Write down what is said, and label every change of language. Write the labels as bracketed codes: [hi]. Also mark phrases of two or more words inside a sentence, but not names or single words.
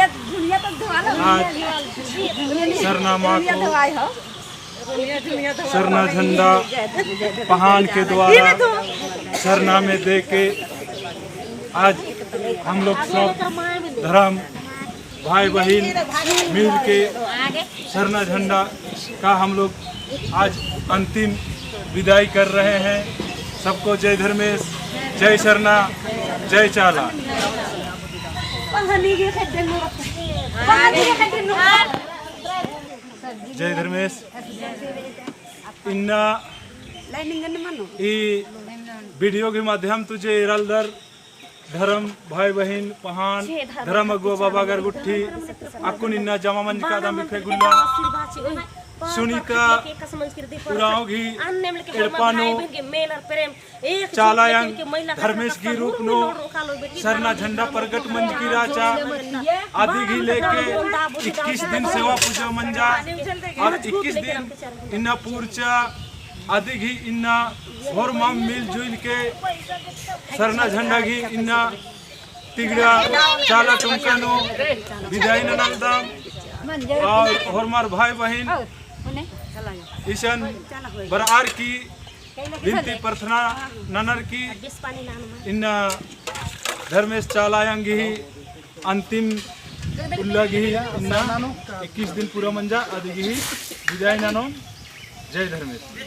[hi] सरनामा को सरना झंडा पहाड़ के द्वारा सरनामे दे के आज हम लोग सब धर्म भाई बहन मिल के सरना झंडा का हम लोग आज अंतिम विदाई कर रहे हैं। सबको जय धर्मेश, जय सरना, जय चाला। [kru] जय धर्मेश इन्ना वीडियो के माध्यम तुझे इरालदर धर्म भाई बहन पहान धर्म अगुआ बाबा गरगुट्ठी अकुन इन्ना जमा मंज का दाम बिफे गुल्ला सुनीता उराव घी एड़पानो चालायंग धर्मेश की रूप नो सरना झंडा प्रगट मंज की राचा आदि घी लेके 21 दिन सेवा पूजा मंजा और 21 दिन इन्ना पूर्चा आदि घी इन्ना और माम [hi] मिल जुल के [kru] सरना झंडा घी इन्ना तिगड़ा चाला टुमकानो विदाई ननलदाम और मार भाई बहन ईशन बरार की विनती प्रार्थना ननर की इन्ना धर्मेश चालायंगी अंतिम उल्लागी इन्ना 21 दिन पूरा मंजा आदि घी विदाई ननो। [hi] जय धर्मेश।